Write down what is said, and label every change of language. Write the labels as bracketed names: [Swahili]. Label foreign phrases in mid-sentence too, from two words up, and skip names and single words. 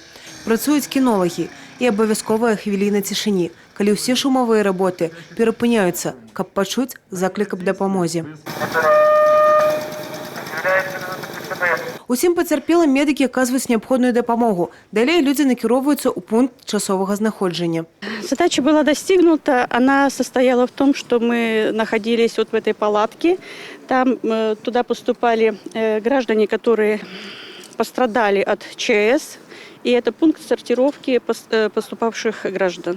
[Belarusian] Працуюць кінолагі і абавязковая хвіліна цішыні, калі ўсе шумовыя работы перапыняюцца, каб пачуць заклік аб дапамозе. Усім пацярпелым медыкі аказваюць неабходную дапамогу. Далей людзі накіроўваюцца ў пункт часовага знаходжання. [Russian] Задача была достигнута. Она состояла в том, что мы находились вот в этой палатке. Там туда поступали граждане, которые пострадали от ЧС. И это пункт сортировки поступавших граждан.